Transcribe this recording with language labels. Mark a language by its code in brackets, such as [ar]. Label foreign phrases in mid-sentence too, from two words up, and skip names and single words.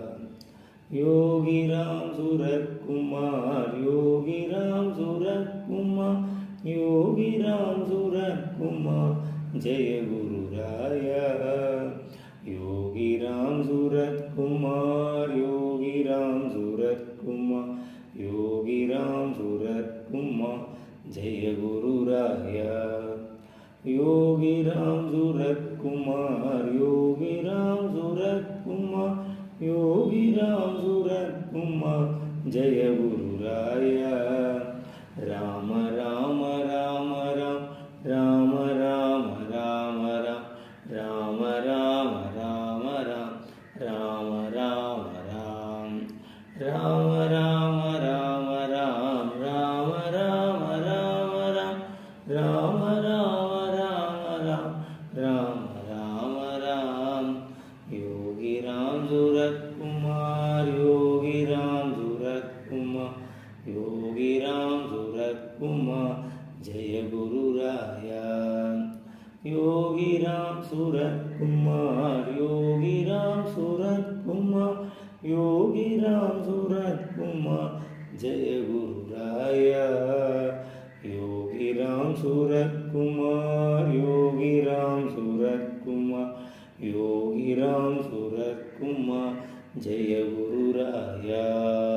[ta] யோகிராம் சூரத்குமார் யோகிராம் சூரத்குமார் யோகிராம் சூரத்குமார் ஜெய குருராயா யோகிராம் சூரத்குமார் யோகிராம் சூரத்குமார் யோகிராம் சூரத்குமார் ஜெய குருராயா யோகிராம் சூரத்குமார் யோகிராம் சூரத்குமார் யோகிராம் சூரத்குமார் ஜெய குருராயா ராம ராம ராம ராம் ராம ராம ராம ராம் ராம ராம ராம ராம் ராம ராம ராம் ராம ராம ராம ராம் ராம ராம ராம ராம ராம ராம ராம் ராம ராம ராம் யோகிராம் சூரத்குமார் யோகிராம் சூரத்குமார் யோகிராம் சூரத்குமார் ஜெய குருராயா யோகிராம் சூரத்குமார் யோகிராம் சூரத்குமார் யோகிராம் சூரத்குமார் ஜெய குருராயா யோகிராம் சூரத்குமார் யோகிராம் சூரத்குமார் யோகிராம் சூரத்குமார் ஜெய குருராயா